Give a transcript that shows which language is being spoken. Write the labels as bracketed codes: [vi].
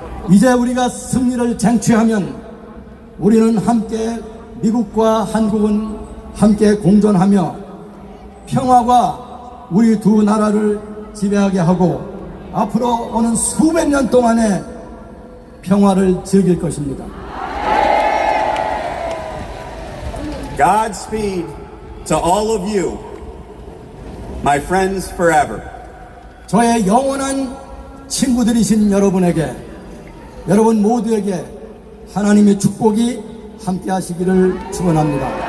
[ko] 이제 우리가 승리를 쟁취하면 우리는 함께 미국과 한국은 함께 공존하며 평화가 우리 두 나라를 지배하게 하고 앞으로 오는 수백 년 동안의 평화를 즐길 것입니다. [en] Godspeed to all of you, my friends forever. [ko] 저의 영원한 친구들이신 여러분에게, 여러분 모두에게 하나님의 축복이 함께 하시기를 축원합니다.